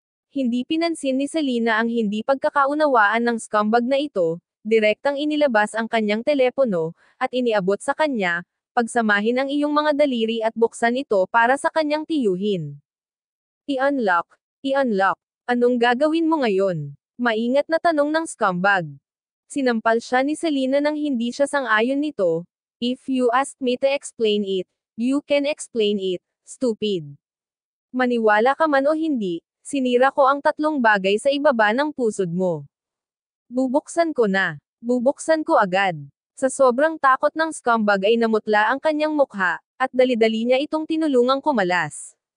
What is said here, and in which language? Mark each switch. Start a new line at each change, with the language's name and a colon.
Filipino: Hindi pinansin ni Selena ang hindi pagkakaunawaan ng scumbag na ito, direktang inilabas ang kanyang telepono, at iniabot sa kanya, pagsamahin ang iyong mga daliri at buksan ito para sa kanyang tiyuhin. I-unlock. I-unlock. Anong gagawin mo ngayon? Maingat na tanong ng scumbag. Sinampal siya ni Selena nang hindi siya sang-ayon nito.
English: If you asked me to explain it, you can explain it, stupid.
Filipino: Maniwala ka man o hindi, sinira ko ang 3 bagay sa ibaba ng pusod mo. Bubuksan ko na. Bubuksan ko agad. Sa sobrang takot ng scumbag ay namutla ang kanyang mukha, at dali-dali niya itong tinulungang kumalas.